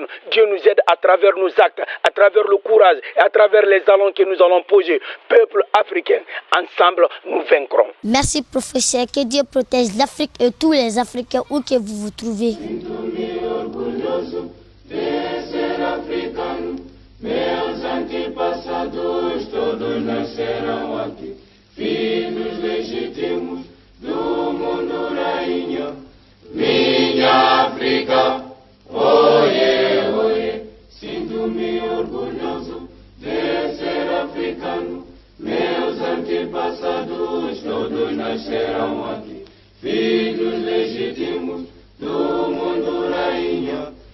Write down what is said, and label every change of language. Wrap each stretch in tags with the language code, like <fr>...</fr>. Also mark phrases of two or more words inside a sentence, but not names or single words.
<fr>Dieu nous aide à travers nos actes, à travers le courage et à travers les jalons que nous allons poser. Peuple africain, ensemble nous vaincrons. Merci professeur, que Dieu protège l'Afrique et tous les Africains où que vous vous trouvez.</fr> <pt>De ser africano, meus antepassados todos nasceram aqui, filhos legítimos do mundo rainha. Minha África, oie, oie, sinto-me orgulhoso de ser africano, meus antepassados todos nasceram aqui, filhos legítimos do mundo rainha.</pt>